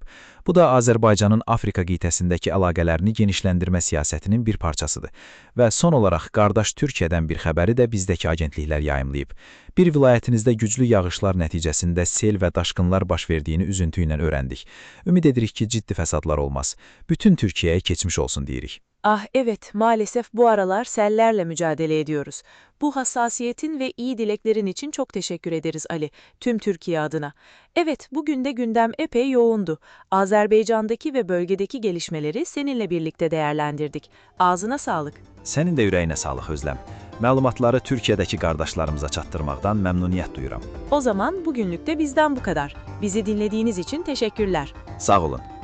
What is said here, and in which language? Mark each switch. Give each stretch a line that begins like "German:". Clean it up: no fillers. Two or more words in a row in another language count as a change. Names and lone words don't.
Azerbaijani: Bu da Azərbaycanın Afrika qitəsindəki əlaqələrini genişləndirmə siyasətinin bir parçasıdır. Və son olaraq qardaş Türkiyədən bir xəbəri də bizdəki agentliklər yayımlayıb. Bir vilayətinizdə güclü yağışlar nəticəsində sel və daşqınlar baş verdiyini üzüntü ilə öyrəndik. Ümid edirik ki, ciddi fəsadlar olmaz. Bütün Türkiyəyə keçmiş olsun deyirik.
Turkish: Ah evet, maalesef bu aralar sellerle mücadele ediyoruz. Bu hassasiyetin ve iyi dileklerin için çok teşekkür ederiz Ali, tüm Türkiye adına. Evet, bugün de gündem epey yoğundu. Azerbaycan'daki ve bölgedeki gelişmeleri seninle birlikte değerlendirdik. Ağzına sağlık.
Azerbaijani: Sənin də ürəyinə sağlıq Özləm. Məlumatları Türkiyədəki qardaşlarımıza çatdırmaqdan məmnuniyyət duyuram.
Turkish: O zaman bugünlük de bizden bu kadar. Bizi dinlediğiniz için teşekkürler.
Azerbaijani: Sağ olun.